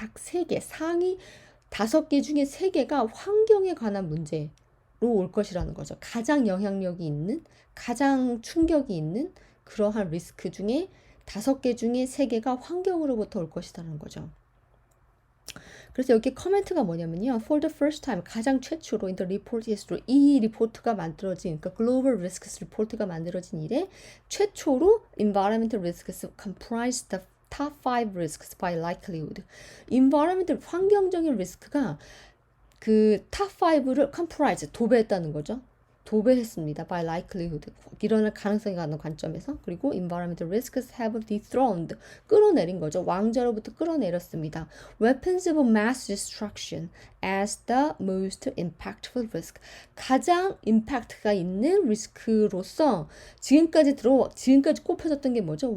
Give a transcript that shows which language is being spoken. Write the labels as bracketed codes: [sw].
[ko] 딱 3개, 상위 5개 중에 3개가 환경에 관한 문제로 올 것이라는 거죠. 가장 영향력이 있는, 가장 충격이 있는 그러한 리스크 중에 5개 중에 3개가 환경으로부터 올 것이라는 거죠. 그래서 여기 커멘트가 뭐냐면요. [en] For the first time, [ko] 가장 최초로 [en] in the report history, [ko] 이 리포트가 만들어진, 그러니까 [en] Global Risks [ko] 리포트가 만들어진 이래 최초로 [en] environmental risks comprise the top 5 risks by likelihood. [ko] environmental, 환경적인 리스크가 그 top 5를 comprise, 도배했다는 거죠. 도배했습니다. by likelihood. 일어날 가능성이 가는 관점에서. 그리고 [en] environmental risks have dethroned. [ko] 끌어내린 거죠. 왕좌로부터 끌어내렸습니다. [en] weapons of mass destruction as the most impactful risk. [ko] 가장 임팩트가 있는 리스크로서 지금까지 꼽혀졌던 게 뭐죠?